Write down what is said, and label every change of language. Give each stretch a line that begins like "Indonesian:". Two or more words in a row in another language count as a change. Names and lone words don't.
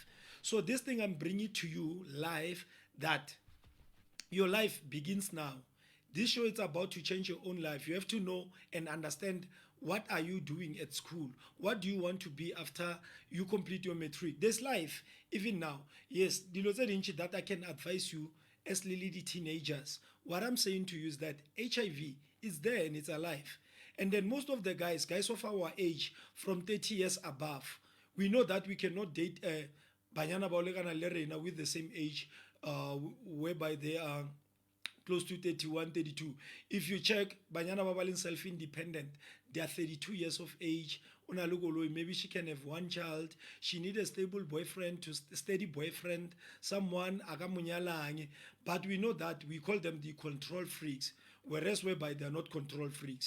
English: So this thing I'm bringing to you live, that your life begins now. This show is about to change your own life. You have to know and understand, what are you doing at school? What do you want to be after you complete your matric? There's life even now. Yes,
Tswana: dilo tse dintsi
English: that I can advise you as lily teenagers. What I'm saying to you is that HIV is there and it's alive. And then most of the guys of our age, from 30 years above, we know that we cannot date
Tswana: banyana ba o lekana le rena
English: with the same age, whereby they are close to 31, 32. If you check,
Tswana: banyana ba ba leng
English: self-independent, they are 32 years of age. Maybe she can have one child. She need a stable boyfriend, to steady boyfriend, someone agamunyalang. But we know that we call them the control freaks, whereas whereby they are not control freaks.